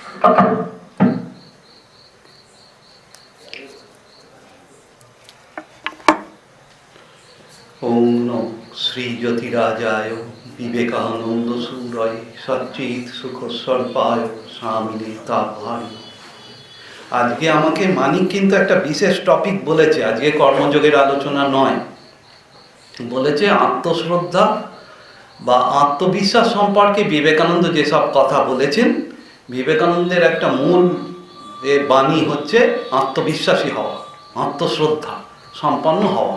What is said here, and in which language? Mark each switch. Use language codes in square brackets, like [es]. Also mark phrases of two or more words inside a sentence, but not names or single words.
[sa] ओम नमो श्री ज्योतिराजाय विवेकानंद सूरय सच्चित सुख स्वल्पाय स्वामिने ताभाय। [bn] আজকে আমাকে মানিক কিন্তু একটা বিশেষ টপিক বলেছে, আজকে কর্মযোগের আলোচনা নয়, বলেছে আত্মশ্রদ্ধা বা আত্মবিশ্বাস সম্পর্কে বিবেকানন্দ যেসব কথা বলেছেন, বিবেকানন্দের একটা মূল বাণী হচ্ছে আত্মবিশ্বাসী হওয়া, আত্মশ্রদ্ধা সম্পন্ন হওয়া।